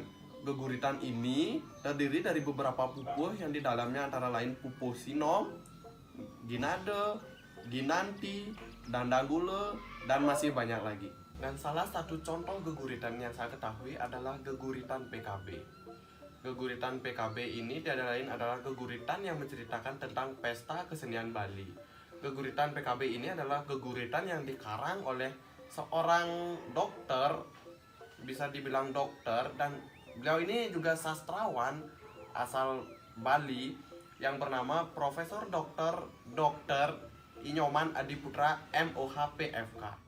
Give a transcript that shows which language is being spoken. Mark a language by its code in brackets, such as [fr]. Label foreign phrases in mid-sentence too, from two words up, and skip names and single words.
[id] Geguritan ini terdiri dari beberapa pupuh yang di dalamnya antara lain pupuh Sinom, Ginade, Ginanti, Dandagule, dan masih banyak lagi. Dan salah satu contoh geguritan yang saya ketahui adalah Geguritan PKB. Geguritan PKB ini tiada lain adalah geguritan yang menceritakan tentang pesta kesenian Bali. Geguritan PKB ini adalah geguritan yang dikarang oleh seorang dokter, bisa dibilang dokter, dan beliau ini juga sastrawan asal Bali yang bernama Profesor Dr. Inyoman Adiputra MOH PFK.